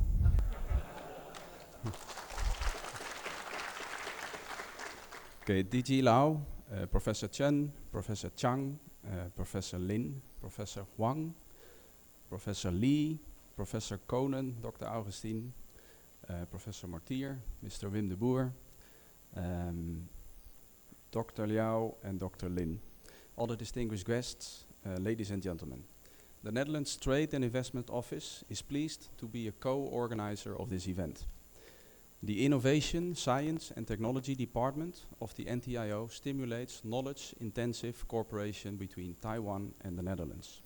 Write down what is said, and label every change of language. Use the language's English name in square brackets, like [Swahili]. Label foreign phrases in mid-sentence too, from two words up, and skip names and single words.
[English] 给 DG Lau, Professor Chen, Professor Chang, Professor Lin, Professor Huang, Professor Lee, Professor Konen, Dr. Augustine, Professor Mortier, Mr. Wim de Boer, Dr. Liao, and Dr. Lin. All the distinguished guests, ladies and gentlemen. The Netherlands Trade and Investment Office is pleased to be a co-organizer of this event. The Innovation, Science and Technology Department of the NtuEE stimulates knowledge-intensive cooperation between Taiwan and the Netherlands.